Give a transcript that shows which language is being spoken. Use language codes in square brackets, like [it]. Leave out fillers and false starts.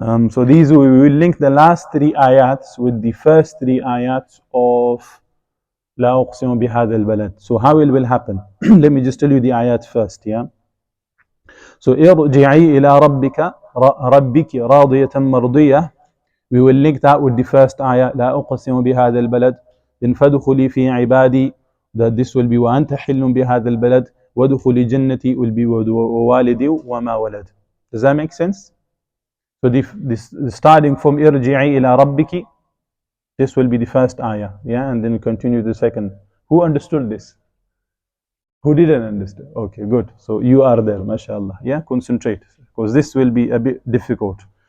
[en] So these, we will link the last 3 ayats with the first 3 ayats of [ar] لا أقسم بهذا البلد. [en] So how it will happen? Let me just tell you the ayat first, So [ar] ارجعي إلى ربك راضية مرضية. [en] We will link that with the first ayat, [ar] لا أقسم بهذا البلد. [en] Then [ar] فادخلي في عبادي, [en] that this will be [ar] وأنت حل بهذا البلد. وادخلي جنتي [en] will be [ar] ووالدي وما ولد. [en] Does that make sense? So this starting from [ar] ارجعي إلى ربك, [en] this will be the first ayah, and then we continue the second. Who understood this? Who didn't understand? Okay, good. So you are there, mashallah. Concentrate, because this will be a bit difficult.